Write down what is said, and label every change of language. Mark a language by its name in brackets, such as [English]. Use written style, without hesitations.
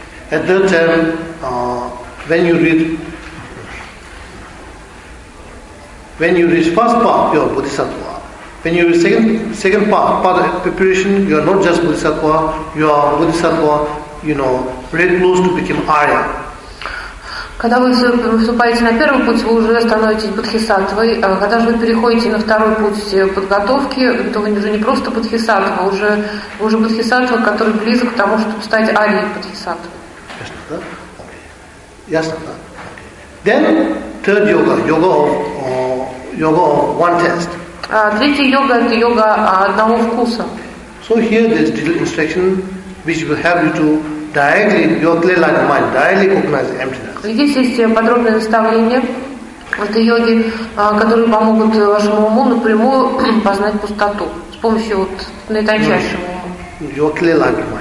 [English] At that time, when you read first part, you are bodhisattva. When you read second part of preparation, you are not just bodhisattva, you are bodhisattva, you know, very close to become Arya. [Russian] Когда вы выступаете на первый путь, вы уже становитесь бодхисаттвой. Когда же вы переходите на второй путь подготовки, то вы уже не просто бодхисаттва, вы уже бодхисаттва, который близок к тому, чтобы стать арией бодхисаттвой. Ясно, да? Ясно, да? [English] Then, third yoga, yoga of one taste. [Russian] Третья йога – это йога одного вкуса. [English] So here there's little instruction which will help you to directly, your clear light mind, directly recognize the emptiness. [Russian] Здесь есть подробные наставления в этой йоге, которые помогут вашему уму напрямую познать пустоту с помощью вот наитончайшего ума.